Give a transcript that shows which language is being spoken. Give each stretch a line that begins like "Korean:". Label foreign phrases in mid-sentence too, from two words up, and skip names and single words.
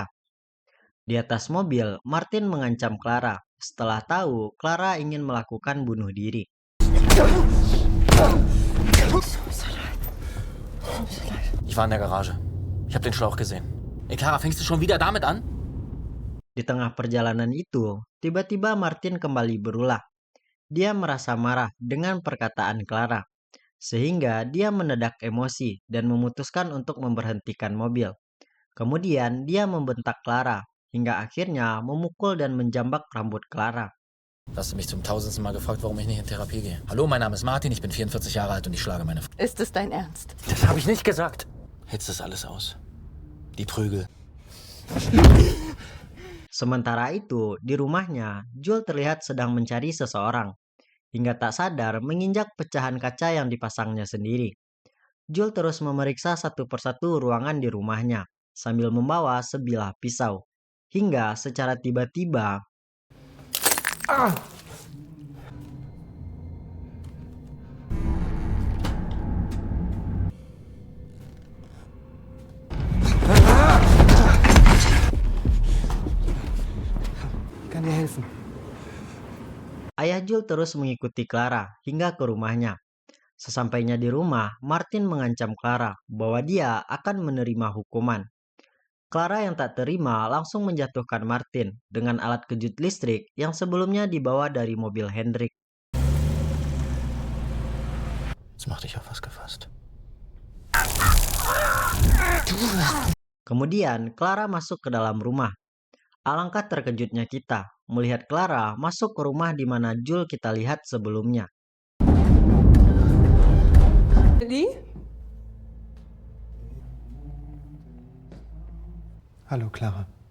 Indonesian: Di atas mobil, Martin mengancam Clara setelah tahu Clara ingin melakukan bunuh diri.
German: Ich war in der Garage. Ich habe den Schlauch gesehen. Ey, Clara, fängst du schon wieder damit an?
Indonesian: Di tengah perjalanan itu, tiba-tiba Martin kembali berulah. Dia merasa marah dengan perkataan Clara, sehingga dia mendadak emosi dan memutuskan untuk memberhentikan mobil. Kemudian dia membentak Clara, hingga akhirnya memukul dan menjambak rambut Clara.
German: Hast du mich zum 1000. Mal gefragt, warum ich nicht in Therapie gehe? Hallo, mein Name ist Martin, ich bin 44 Jahre alt und ich schlage meine Frau. Ist es dein Ernst? Das habe ich nicht gesagt. Hitzt das alles aus. Die Prügel.
Indonesian: Sementara itu, di rumahnya, Jul terlihat sedang mencari seseorang, hingga tak sadar menginjak pecahan kaca yang dipasangnya sendiri. Jul terus memeriksa satu persatu ruangan di rumahnya, sambil membawa sebilah pisau. Hingga secara tiba-tiba,
German: Kann dir helfen.
Indonesian: ayah Jul terus mengikuti Clara hingga ke rumahnya. Sesampainya di rumah, Martin mengancam Clara bahwa dia akan menerima hukuman. Clara yang tak terima langsung menjatuhkan Martin dengan alat kejut listrik yang sebelumnya dibawa dari mobil Hendrik.
German: Jetzt mach dich auf was gefasst.
Indonesian: Kemudian Clara masuk ke dalam rumah. Alangkah terkejutnya kita melihat Clara masuk ke rumah di mana Jules kita lihat sebelumnya.
German: Hallo, Clara.